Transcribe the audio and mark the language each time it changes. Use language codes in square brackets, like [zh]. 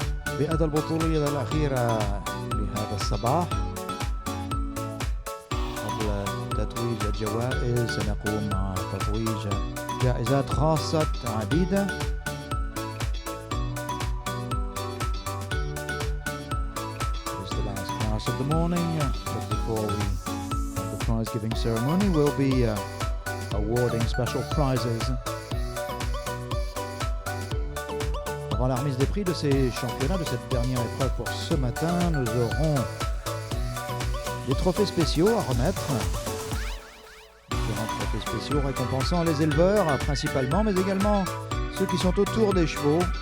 [ar] الفئة البطولية الأخيرة لهذا الصباح. قبل تتويج الجوائز سنقوم مع تتويج جائزات خاصة عديدة. [en] It's the last class of the morning, but before we have the prize giving ceremony, we'll be awarding special prizes. [fr] Avant la remise des prix de ces championnats, de cette dernière épreuve pour ce matin, nous aurons des trophées spéciaux à remettre. Différents trophées spéciaux récompensant les éleveurs principalement, mais également ceux qui sont autour des chevaux.